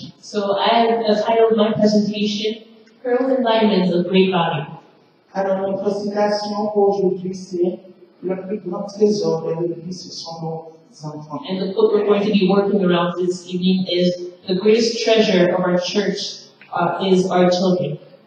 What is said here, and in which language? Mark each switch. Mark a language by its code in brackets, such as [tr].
[en] So I have titled my presentation, Pearls and Diamonds of Great Value. [fr] Alors, notre citation pour aujourd'hui, c'est le plus grand trésor de l'Église, ce sont nos enfants. [en] And the book we're going to be working around this evening is the greatest treasure of our church is our children.